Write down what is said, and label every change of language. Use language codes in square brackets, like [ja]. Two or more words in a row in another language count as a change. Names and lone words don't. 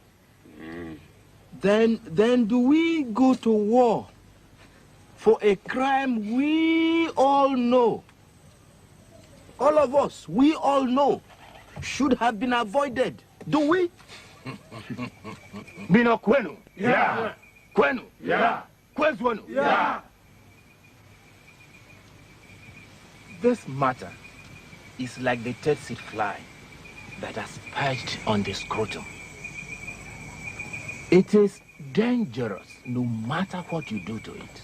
[en] Then do we go to war for a crime we all know? All of us, we all know, should have been avoided. Do we? Bino Kwenu. Yeah. Kwenu. Yeah. Kwenu. Yeah. This matter is like the tsetse fly that has perched on the scrotum. It is dangerous no matter what you do to it.